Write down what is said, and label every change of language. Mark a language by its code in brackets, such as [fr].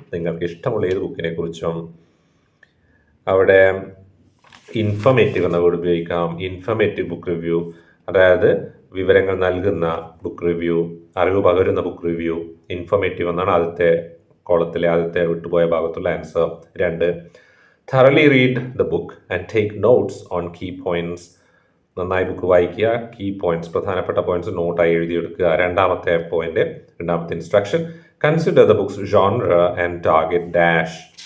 [ml] നിങ്ങൾക്ക് ഇഷ്ടമുള്ള ഏത് ബുക്കിനെ കുറിച്ചും. അവിടെ ഇൻഫർമേറ്റീവ് എന്ന വേർഡ് ഉപയോഗിക്കാം. ഇൻഫർമേറ്റീവ് ബുക്ക് റിവ്യൂ, അതായത് വിവരങ്ങൾ നൽകുന്ന ബുക്ക് റിവ്യൂ, അറിവ് പകരുന്ന ബുക്ക് റിവ്യൂ. ഇൻഫർമേറ്റീവ് എന്നാണ് ആദ്യത്തെ കോളത്തിലെ ആദ്യത്തെ വിട്ടുപോയ ഭാഗത്തുള്ള answer. [en] 2, thoroughly read the book and take notes on key points. [ml] നന്നായി ബുക്ക് വായിക്കുക, കീ പോയിന്റ്സ്, പ്രധാനപ്പെട്ട പോയിന്റ്സ് നോട്ടായി എഴുതിയെടുക്കുക. രണ്ടാമത്തെ പോയിന്റ്, രണ്ടാമത്തെ instruction, [en] Consider the books genre and target dash.